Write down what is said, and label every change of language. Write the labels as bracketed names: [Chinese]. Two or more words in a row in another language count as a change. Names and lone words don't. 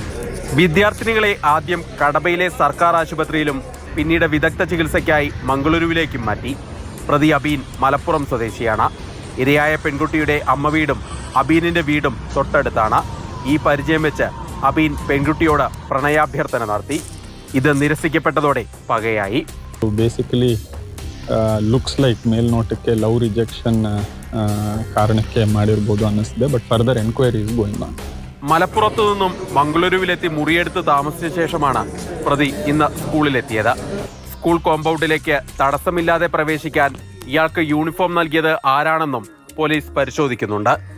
[Malayalam] വിദ്യാർത്ഥിനികളെ ആദ്യം കടബയിലെ സർക്കാർ ആശുപത്രിയിലും പിന്നീട് വിദഗ്ധ ചികിത്സയ്ക്കായി മംഗളൂരുവിലേക്കും മാറ്റി. പ്രതി അബീൻ മലപ്പുറം സ്വദേശിയാണ്. ഇരയായ പെൺകുട്ടിയുടെ അമ്മ വീടും അബീനിന്റെ വീടും തൊട്ടടുത്താണ്. ഈ പരിചയം വെച്ച് അബീൻ പെൺകുട്ടിയോട് പ്രണയാഭ്യർത്ഥന നടത്തി. ഇത് നിരസിക്കപ്പെട്ടതോടെ പകയായി. [English] basically looks like [Kannada] ಮೇಲ್ನೋಟಕ್ಕೆ [English] love rejection [Kannada] ಕಾರಣಕ್ಕೆ ಮಾಡಿರ್ಬೋದು ಅನ್ನಿಸ್ತಿದೆ. [English] But further enquiry is going on. [Malayalam] മലപ്പുറത്തു നിന്നും മംഗളൂരുവിലെത്തി മുറിയെടുത്ത് താമസിച്ച ശേഷമാണ് പ്രതി ഇന്ന് സ്കൂളിലെത്തിയത്. സ്കൂൾ കോമ്പൗണ്ടിലേക്ക് തടസ്സമില്ലാതെ പ്രവേശിക്കാൻ ഇയാൾക്ക് യൂണിഫോം നൽകിയത് ആരാണെന്നും പോലീസ് പരിശോധിക്കുന്നുണ്ട്.